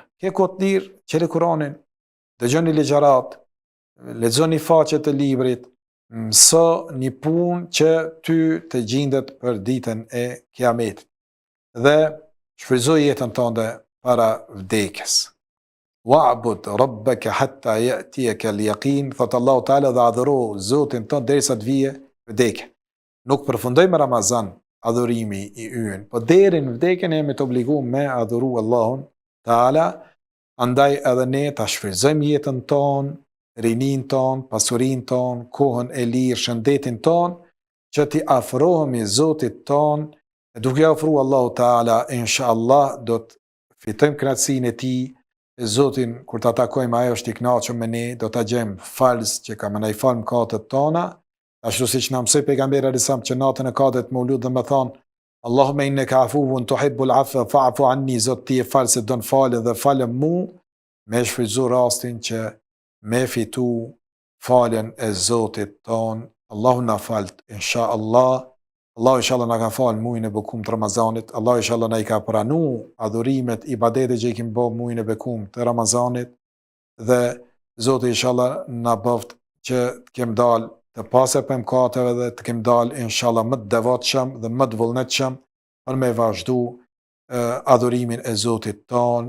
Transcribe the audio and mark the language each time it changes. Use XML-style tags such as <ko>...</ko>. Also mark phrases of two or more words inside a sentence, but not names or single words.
<sq>Ke kohë të lirë, qeli Kuranin, dëgjoni ligjarat, lexoni faqet të librit, mëso një punë që ty të gjendet për ditën e Kiametit. Dhe shfrytëzo jetën tënde para vdekjes.</sq> <ar>واعبد ربك حتى يأتيك اليقين,</ar> <sq>thot Allahu Teala, dhe adhuro Zotin tënd derisa të vijë vdekja. Nuk përfundojmë Ramazan adhurimi i ynë, po deri në vdekjen jemi të obliguar me adhuru Allahun Teala. Andaj edhe ne ta shfrytëzojmë jetën tonë, rinin ton, pasurin ton, kohën e lirë, shëndetin ton, që ti afrohemi Zotit ton, duke afru Allahu Teala, inshallah, do të fitojmë kënaqësinë e tij e Zotin, kur ta takojmë ajo është i kënaqur me ne, do ta gjejmë falës që ka më ndaj fal mëkatet tona, ashtu siç na mësoi pejgamberi alisam që natën e Kadit Maulud dhe më thon,</sq> <ar>اللهم إنك عفو تحب العفو فاعف عني,</ar> <sq>Zot ti e falës don falë dhe falë mu, me shfrytzu rastin që me fitu falën e Zotit ton. Allahu na falt, inshallah. Allahu inshallah na ka fal muajin e bekum të Ramazanit. Allahu inshallah na i ka pranu adhurimet, ibadetet që i kemi bërë muajin e bekum të Ramazanit, dhe Zoti inshallah na bëft që të kem dal të pasër për mëkateve dhe të kem dal inshallah më të devotshëm dhe më të vullnetshëm për me vazhdu adhurimin e Zotit ton.</sq>